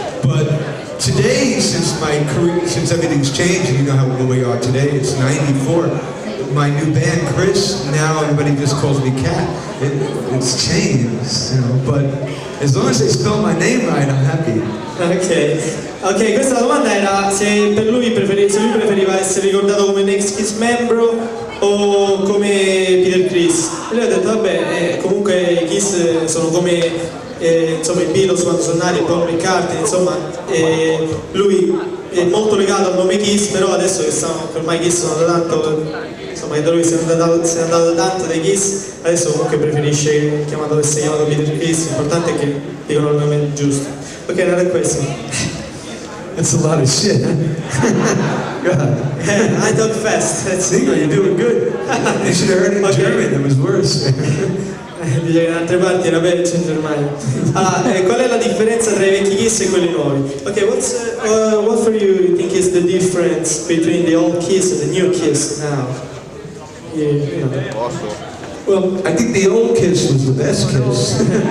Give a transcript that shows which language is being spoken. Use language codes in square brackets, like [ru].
[en] But today, since my career, since everything's changed, and you know how we are today, it's 94. My new band, Criss, now everybody just calls me Cat. It's changed, but as long as they spell my name right, I'm happy. [it] Ok, questa domanda era se lui preferiva essere ricordato come un ex-KISS membro o come Peter Criss. E lui ha detto, vabbè, comunque i KISS sono come insomma, i Beatles quando sono nati, Paul McCartney, insomma, lui è molto legato al nome KISS, però adesso che ormai KISS sono da tanto, insomma, da lui se ne è andato tanto dai KISS, adesso comunque preferisce essere chiamato Peter Criss. L'importante è che dicono il nome giusto. [en] Ok, another question. That's a lot of shit. God. I talk fast. Nico, you're doing good. You should have heard it in German, it was worse. [it] Dice che in altre parti era peggio in Germania. Qual è la differenza tra i vecchi KISS e quelli nuovi? [en] Ok, what for you think is the difference between the old KISS and the new KISS now? Well, I think the old KISS was the best KISS.